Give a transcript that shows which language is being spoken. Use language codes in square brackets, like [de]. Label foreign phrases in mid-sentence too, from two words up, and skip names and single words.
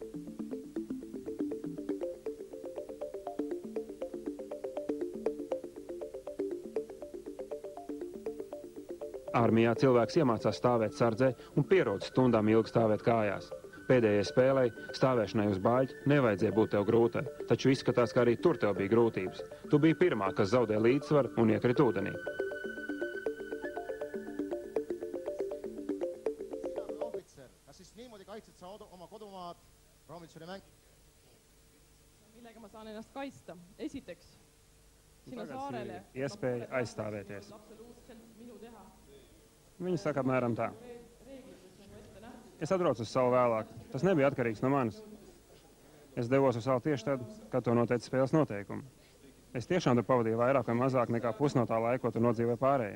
[lv] Armijā cilvēks iemācās stāvēt sardzē un pierod stundām ilgi stāvēt kājās. Pēdējai spēlei, stāvēšanai uz bāļķa, nevajadzēja būt tev grūtai, taču izskatās, ka arī tur tev bija grūtības. Tu biji pirmā, kas zaudēja līdzsvaru un iekrita ūdenī. [et] Millega ma saan ennast kaitsta? Esiteks, sinu saarele [lv] iespēja aizstāvēties. Viņi saka apmēram tā. Es atbraucu uz salu vēlāk. Tas nebija atkarīgs no manis. Es devos uz salu tieši tad, kad to noteica spēles noteikumi. Es tiešām tur pavadīju vairāk vai mazāk nekā pusi no tā laika, ko tur nodzīvoja pārējie.